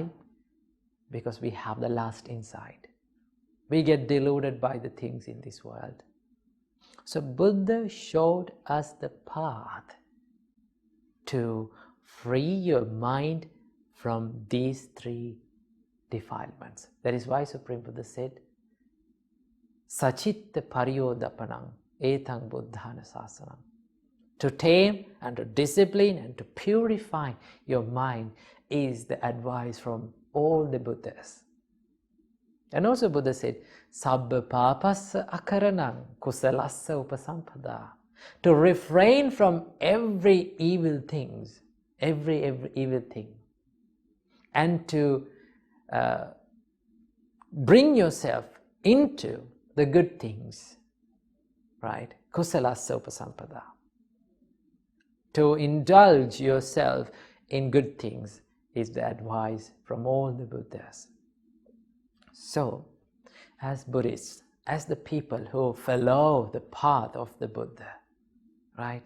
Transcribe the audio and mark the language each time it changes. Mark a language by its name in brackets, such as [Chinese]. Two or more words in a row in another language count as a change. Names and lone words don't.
[English] Because we have the lust inside. We get deluded by the things in this world. So Buddha showed us the path to free your mind from these 3 defilements. That is why Supreme Buddha said, [Pali] Sachitta pariyodapanang etang buddhana sasanam. [English] To tame and to discipline and to purify your mind is the advice from all the Buddhas. And also Buddha said, [Pali] Sabba papassa akaranang kusalassa upasampada. [English] To refrain from every evil things, every evil thing, and to bring yourself into the good things, right? [Pali] Kusalassa upasampada. [English] To indulge yourself in good things is the advice from all the Buddhas. So, as Buddhists, as the people who follow the path of the Buddha, right?